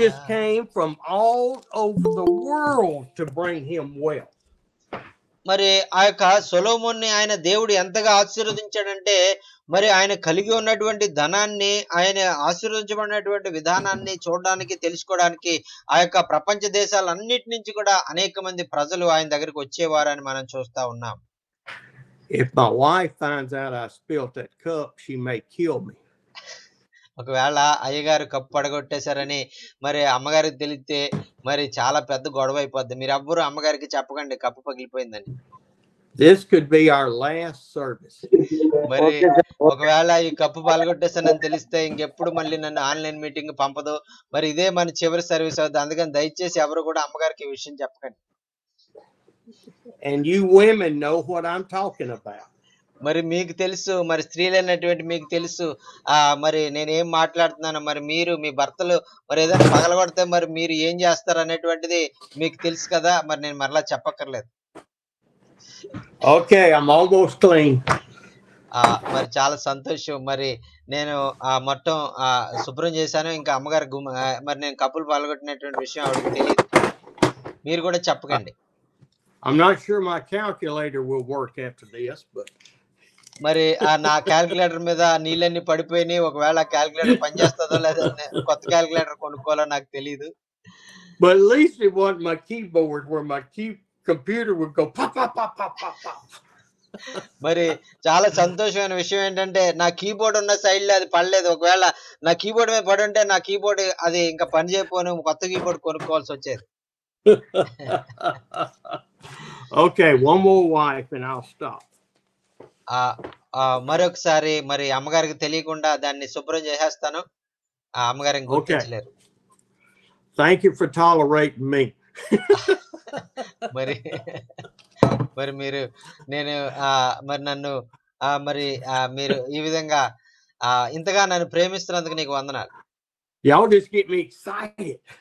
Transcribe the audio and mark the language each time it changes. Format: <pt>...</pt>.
<en>just came from all over the world to bring him wealth.</en> <te>మరి ఆ యొక్క సొలొమోన్ని ఆయన దేవుడు ఎంతగా ఆశీర్వదించాడంటే మరి ఆయన కలిగి ఉన్నటువంటి ధనాన్ని ఆయన ఆశీర్వదించబడినటువంటి విధానాన్ని చూడడానికి తెలుసుకోవడానికి ఆ యొక్క ప్రపంచ దేశాలన్నిటి నుంచి కూడా అనేక మంది ప్రజలు ఆయన దగ్గరికి వచ్చేవారని మనం చూస్తా ఉన్నాం.</te> <en>If my wife finds out I spilled that cup, she may kill me.</en> <te>ఒకవేళ అయ్యగారు కప్పు పడగొట్టేశారని మరి అమ్మగారికి తెలిస్తే మరి చాలా పెద్ద గొడవ అయిపోద్ది. మీరు ఎవ్వరు అమ్మగారికి చెప్పకండి cup పగిలిపోయిందని.</te> <en>This could be our last service.</en> <te>మరి ఒకవేళ ఈ కప్పు పగలగొట్టేసానని తెలిస్తే ఇంకెప్పుడు మళ్ళీ నన్ను ఆన్లైన్ మీటింగ్ పంపదు. మరి ఇదే మన చివరి సర్వీస్ అవుతుంది. అందుకని దయచేసి ఎవరు కూడా అమ్మగారికి ఈ విషయం చెప్పకండి.</te> <en>And you women know what I'm talking about.</en> <te>మరి మీకు తెలుసు, మరి స్త్రీలైనటువంటి మీకు తెలుసు మరి నేనేం మాట్లాడుతున్నాను. మరి మీరు మీ భర్తలు మరి ఏదైనా పగలగొడితే మరి మీరు ఏం చేస్తారు అనేటువంటిది మీకు తెలుసు కదా. మరి నేను మరలా చెప్పక్కర్లేదు.</te> <en>Okay, I'm almost clean.</en> <te>మరి చాలా సంతోషం. మరి నేను మొత్తం శుభ్రం చేశాను. ఇంకా అమ్మగారు మరి నేను కప్పులు పగలగొట్టినటువంటి విషయం ఆవిడకి తెలియదు. మీరు కూడా చెప్పకండి.</te> <en>I'm not sure my calculator will work after this, but</en> <te>మరి నా క్యాల్కులేటర్ మీద నీళ్ళన్నీ పడిపోయినాయి. ఒకవేళ క్యాల్కులేటర్ పనిచేస్తుందో లేదా కొత్త క్యాల్కులేటర్ కొనుక్కోవాలో నాకు తెలియదు.</te> <en>But at least it wasn't my keyboard where my computer would go pop pop pop pop pop pop.</en> <te>మరి చాలా సంతోషమైన విషయం ఏంటంటే నా కీబోర్డ్ ఉన్న సైడ్ లో అది పడలేదు. ఒకవేళ నా కీబోర్డ్ మీద పడి ఉంటే నా కీబోర్డ్ అది ఇంకా పని చేయకపోను, కొత్త కీబోర్డ్ కొనుక్కోవాల్సి వచ్చేది.</te> <en>Okay, one more wife and I'll stop.</en> <te>మరొకసారి మరి అమ్మగారికి తెలియకుండా దాన్ని శుభ్రం చేసేస్తాను. అమ్మగారిని గుర్తించలేరు.</te> <en>Thank you for tolerating me.</en> <te>మరి మరి మీరు నేను మరి నన్ను మరి మీరు ఈ విధంగా ఇంతగా నన్ను ప్రేమిస్తున్నందుకు నీకు వందనాలు.</te> <en>Y'all just get me excited.</en>